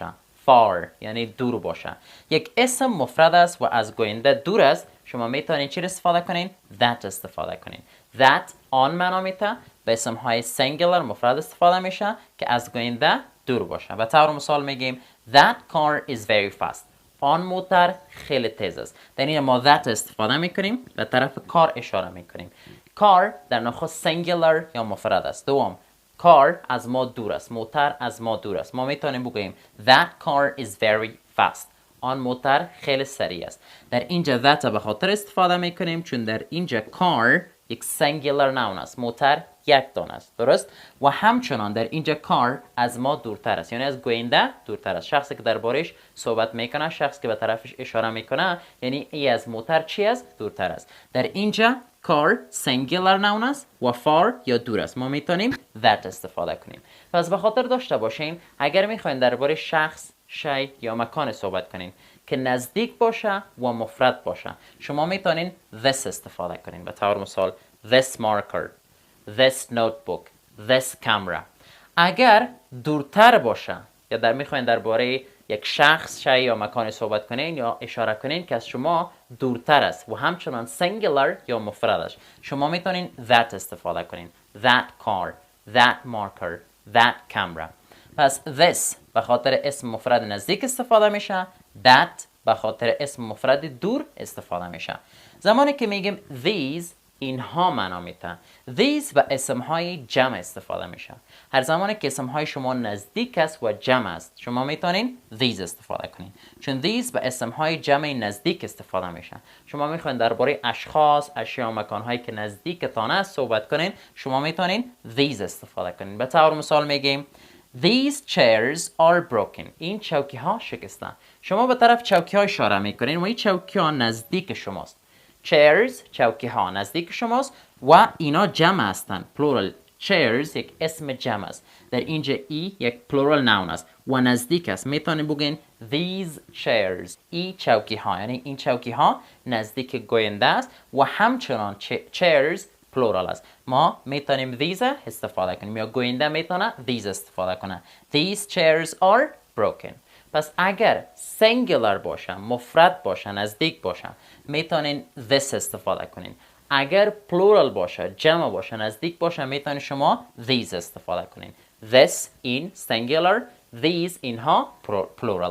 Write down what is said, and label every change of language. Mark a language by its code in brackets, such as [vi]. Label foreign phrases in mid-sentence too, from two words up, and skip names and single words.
[fa] far یعنی دور باشه. یک اسم مفرد است و از گوینده دور است، شما میتونید چی استفاده کنین؟ that استفاده کنین. that آن معنا میده، به اسم های singular مفرد استفاده میشه که از گوینده دور باشه. به طور مثال میگیم [en] that car is very fast. [fa] آن موتور خیلی تیز است. در این ما that استفاده میکنیم، به طرف کار اشاره میکنیم. car در نخست singular یا مفرد است. دوم car از ما دور است، موتور از ما دور است. ما میتونیم بگوییم [en] that car is very fast. [fa] آن موتور خیلی سریع است. در اینجا that به خاطر استفاده میکنیم چون در اینجا car یک [en] singular noun [fa] است، موتور یک دانه است، درست؟ و همچنان در اینجا car از ما دورتر است، یعنی از گوینده دورتر است. شخصی که دربارش صحبت میکنه، شخصی که به طرفش اشاره میکنه، یعنی ای از موتور چی است؟ دورتر است. در اینجا [en] car singular noun [fa] است و far یا دور است. ما میتونیم that استفاده کنیم. پس به خاطر داشته باشین اگر میخواین درباره شخص، شی یا مکان صحبت کنین که نزدیک باشه و مفرد باشه. شما میتونین this استفاده کنین. به طور مثال [en] this marker, this notebook, this camera. [fa] اگر دورتر باشه یا در میخواین درباره یک شخص، شی یا مکان صحبت کنین یا اشاره کنین که از شما دورتر است و همچنان singular یا مفردش، شما میتونین that استفاده کنین. [en] that car, that marker, that camera. [fa] پس this به خاطر اسم مفرد نزدیک استفاده میشه. that به خاطر اسم مفرد دور استفاده میشه. زمانی که میگیم these، اینها معنا میده. these به اسمهای جمع استفاده میشه. هر زمانی که اسمهای شما نزدیک است و جمع است، شما میتونین these استفاده کنین، چون these به اسمهای جمع نزدیک استفاده میشه. شما میخواین درباره اشخاص، اشیا، مکانهایی که نزدیکتان است صحبت کنین، شما میتونین these استفاده کنین. به طور مثال میگیم [en] These chairs are broken. [fa] این چوکی ها شکستن. شما به طرف چوکی ها اشاره میکنین و این چوکی ها نزدیک شماست. Chairs، چوکی ها نزدیک شماست و اینا جمع هستند. Plural. Chairs یک اسم جمع است. در اینجا ای یک [en] plural noun [fa] است و نزدیک است. میتونید بگین [en] these chairs. [fa] ای چوکی ها، یعنی این چوکی ها نزدیک گوینده است و همچنان [en] chairs plural [fa] است. ما میتونیم these استفاده کنیم یا گوینده میتونه these استفاده کنه. [en] These chairs are broken. [fa] پس اگر singular باشه، مفرد باشه، نزدیک باشه، میتونین this استفاده کنین. اگر plural باشه، جمع باشه، نزدیک باشه، میتونین شما these استفاده کنین. This این singular، these اینها plural.